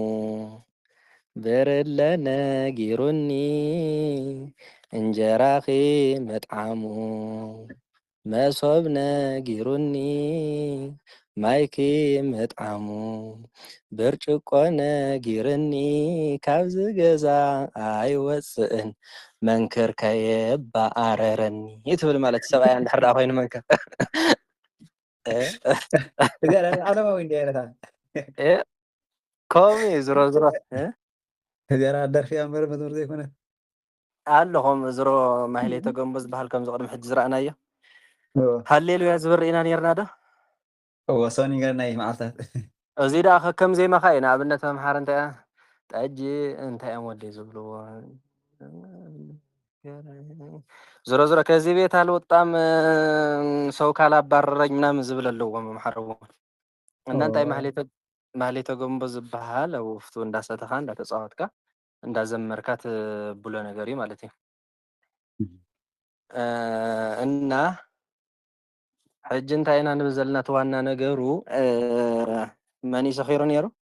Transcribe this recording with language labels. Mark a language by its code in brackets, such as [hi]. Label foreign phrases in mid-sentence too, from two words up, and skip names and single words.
[ti] ብርለ ነጊሩኒ እንጀራኺ ምጥዓሙ መሶብ ነጊሩኒ ማይኪ ምጥዓሙ ብርጭቆ ነጊርኒ ካብዚ ገዛ ኣይወፅእን መንክር ከየባኣረረኒ ትብል ማለት ሰብኣያ እንድሕር ደኣ ኮይኑ መንክር [am] ዓለማዊ እንዲህ አይነት [ti] ከምኡ እዩ ዝሮ ገራ ደርፊ ኣንበረ መዝሙር ዘይኮነ ኣለኹም ዝሮ ማህሌተ ገንቦ ዝበሃል ከምዚ ቅድሚ ሕጂ ዝረኣናዮ ሃሌሉያ ዝብል ርኢና ነርና ዶ? ወሰኒ ገርና መዓልታት እዚ ደኣ ከከም ዜማኻ እዩ። ንኣብነት ተምሃር እንታይ ጠጂ እንታይ እዮም ወደይ ዝብልዎ ዝሮ [am] ከዚ ቤት አልወጣም ሰው ካላባረረኝ ምናምን [ti] ዝብል ኣለዎም መምሓር እውን እና እንታይ ማህሌተ ገንቦ ዝበሃል ኣብ ውፍቱ እንዳሰተኻ እንዳተፃወትካ እንዳዘመርካ ትብሎ ነገር እዩ ማለት እዩ። እና ሕጂ እንታይ ኢና ንብል ዘለና እቲ ዋና ነገሩ መን እዩ ሰኺሩ ነይሩ?